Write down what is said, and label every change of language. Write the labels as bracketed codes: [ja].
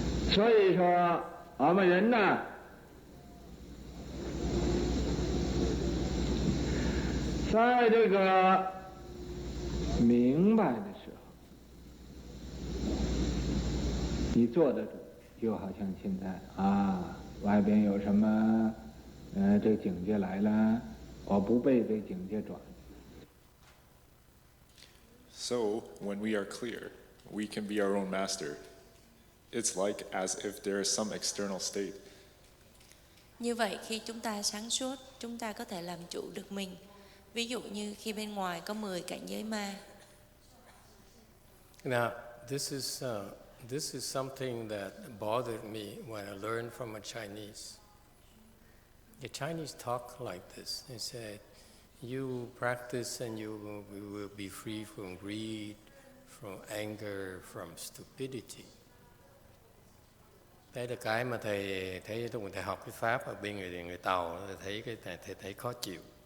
[zh] 所以说，俺们人呢，在这个明白的时候，你坐得住，就好像现在啊，外边有什么，这警戒来了，我不被这警戒转。 [en] So, when we are clear, we can be our own master. It's like as if there is some external state. [vi] Như vậy khi chúng ta sáng suốt, chúng ta có thể làm chủ được mình. Ví dụ như khi bên ngoài có 10 cảnh giới ma. [en] Now, this is something that bothered me when I learned from a Chinese. The Chinese talk like this. They said, you practice and you will be free from greed, from anger, from stupidity. [vi] Đây là cái mà thầy thấy lúc thầy học cái pháp ở bên người Tàu, thầy thấy khó chịu.